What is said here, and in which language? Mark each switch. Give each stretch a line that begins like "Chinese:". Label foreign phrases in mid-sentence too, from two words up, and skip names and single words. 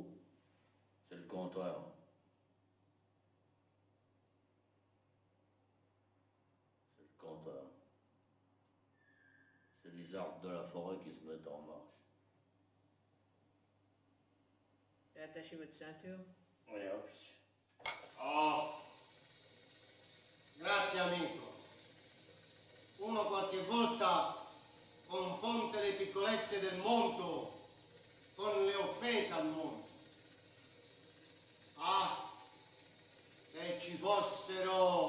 French: C'est le contraire. C'est le contraire. C'est les arbres de la forêt qui se mettent en marche. T'as attaché votre ceinture? Oui, hop.
Italian: Oh, grazie amico. Uno qualche volta confonde le piccolezze del mondo con le offese al mondo. Ah, se ci fossero